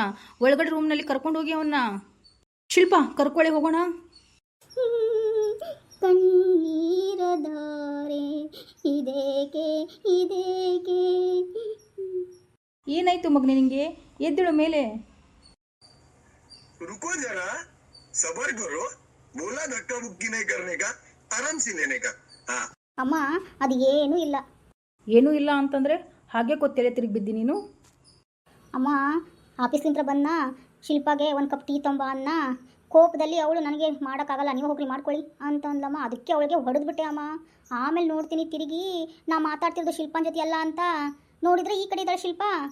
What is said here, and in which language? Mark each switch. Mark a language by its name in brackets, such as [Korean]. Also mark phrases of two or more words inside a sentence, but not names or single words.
[Kannada] ಒಳಗಡೆ ರೂಮ್ನಲ್ಲಿ ಕರ್ಕೊಂಡು ಹೋಗಿ ಅವನ್ನ. ಶಿಲ್ಪ, ಕರ್ಕೊಳ್ಳಿ ಹೋಗೋಣ. ಕಣ್ಣೀರದಾರೆ ಇದೇಕೆ ಏನಾಯ್ತು ಮಗನೇ ನಿಂಗೆ? ಎದ್ದೇಳು ಮೇಲೆ. [Hindi] रुको जरा, सबर करो. बोला धक्का मुक्की नहीं करने का, आराम से लेने का. हाँ. [Kannada] ಅಮ್ಮ ಅದು ಏನೂ ಇಲ್ಲ. ಏನೂ ಇಲ್ಲ ಅಂತಂದರೆ ಹಾಗೆ ಕೊತ್ತಲೆ ತಿರುಗಿ ಬಿದ್ದಿ ನೀನು? ಅಮ್ಮ ಆಫೀಸ್ಲಿಂದ ಬಂದ ಶಿಲ್ಪಾಗೆ ಒಂದು [English] cup tea [Kannada] ತೊಂಬ ಅನ್ನ. ಕೋಪದಲ್ಲಿ ಅವಳು ನನಗೆ ಮಾಡೋಕ್ಕಾಗಲ್ಲ, ನೀವು ಹೋಗ್ರಿ ಮಾಡ್ಕೊಳ್ಳಿ ಅಂತ ಅಂದ್ಲಮ್ಮ. ಅದಕ್ಕೆ ಅವಳಿಗೆ ಹೊಡೆದ್ಬಿಟ್ಟೆ ಅಮ್ಮ. ಆಮೇಲೆ ನೋಡ್ತೀನಿ ತಿರುಗಿ ನಾ ಮಾತಾಡ್ತಿರೋದು ಶಿಲ್ಪನ ಜೊತೆ ಅಲ್ಲ ಅಂತ ನೋಡಿದರೆ ಈ ಕಡೆ ಇದ್ದಾಳೆ ಶಿಲ್ಪ.